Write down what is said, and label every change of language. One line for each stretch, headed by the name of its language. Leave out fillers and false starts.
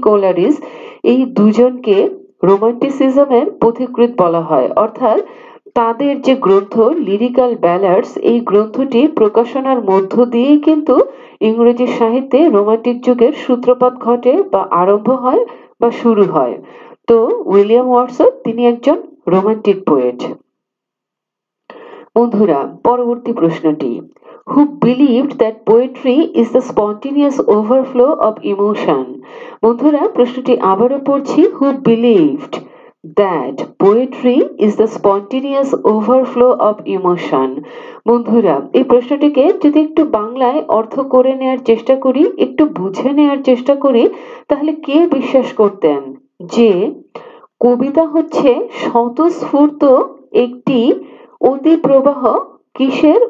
Bangla: কোলারিজ এই দুজনকে রোমান্টিসিজমের পথিকৃৎ বলা হয়, অর্থাৎ তাদের যে গ্রন্থ লিরিক্যাল ব্যালাডস, এই গ্রন্থটি প্রকাশনার মধ্য দিয়েই কিন্তু ইংরেজি সাহিত্যে রোমান্টিক যুগের সূত্রপাত ঘটে বা আরম্ভ হয় বা শুরু হয়। তো উইলিয়াম ওয়ার্ডসওয়ার্থ তিনি একজন রোমান্টিক পোয়েট। বন্ধুরা, পরবর্তী প্রশ্নটি,
English: who believed that poetry is the spontaneous overflow of emotion।
Bangla: বন্ধুরা, প্রশ্নটি আবারও পড়ছি,
English: who believed that poetry is the spontaneous overflow of emotion।
Bangla: বন্ধুরা, এই প্রশ্নটিকে যদি একটু বাংলায় অর্থ করে নেওয়ার চেষ্টা করি, একটু বুঝে নেওয়ার চেষ্টা করি, তাহলে কে বিশ্বাস করতেন যে কবিতা হচ্ছে স্বতঃস্ফূর্ত একটি অতি প্রবাহ কিসের?